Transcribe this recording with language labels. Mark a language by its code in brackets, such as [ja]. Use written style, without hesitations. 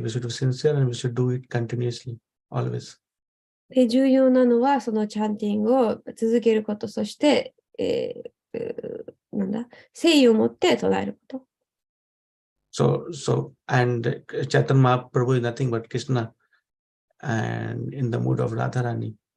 [en] We should be sincere and we should do it continuously, always. [ja] で、重要なのは、そのチャンティングを続けること、そして、誠意を持って唱えること。 [en] And Chaitanya Mahaprabhu is nothing but Krishna and in the mood of Radharani.